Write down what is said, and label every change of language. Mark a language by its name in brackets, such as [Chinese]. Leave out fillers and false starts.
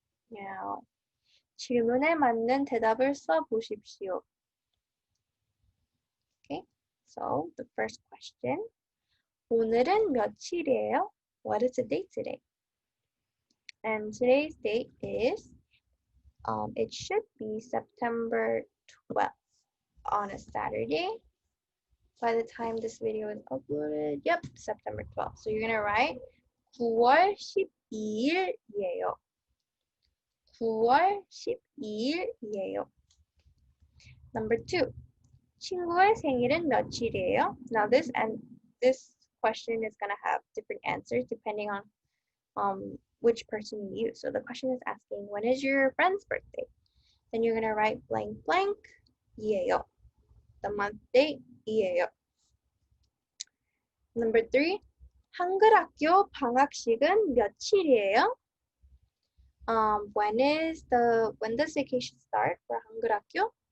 [Korean] Now, 질문에 맞는 대답을 써보십시오. [English] Okay, so the first question. [Korean] 오늘은 며칠이에요? [English] What is the date today? And today's date is, it should be September 12th on a Saturday. By the time this video is uploaded, yep, September 12th. So you're gonna write [Korean] 9월 12일이에요. 9월 12일이에요. [English] Number 2. [Korean] 친구의 생일은 며칠이에요? [English] Now this question is gonna have different answers depending on which person you use. So the question is asking, when is your friend's birthday? Then you're gonna write blank blank 이에요. The month date 이에요. Number 3. [Korean] 한글학교 방학식은 며칠이에요? [English] When does vacation start for 한글학교?